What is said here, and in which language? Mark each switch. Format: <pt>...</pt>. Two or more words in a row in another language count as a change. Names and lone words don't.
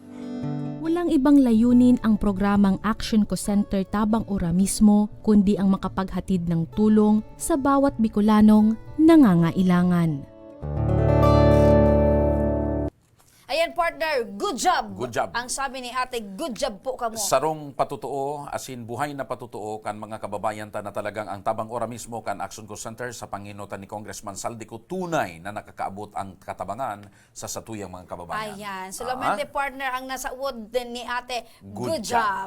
<tl>Walang ibang layunin ang programang Action Co Center Tabang Ora mismo, kundi ang makapaghatid ng tulong sa bawat Bicolanong nangangailangan.</tl> <en>Ayan partner, good job. Good job.</en> <tl>Ang sabi ni ate,</tl> <en>good job</en> <bik>po kamo. Sarong patutuo, asin buhay na patutuo kan mga kababayan ta na talagang ang Tabang Ora mismo kan Action Co Center sa panginutan ni Congressman Saldico tunay na nakakaabot ang katabangan sa satuyang mga kababayan. Ayan, solamente partner ang nasa uod din ni ate,</bik> <en>good job.</en>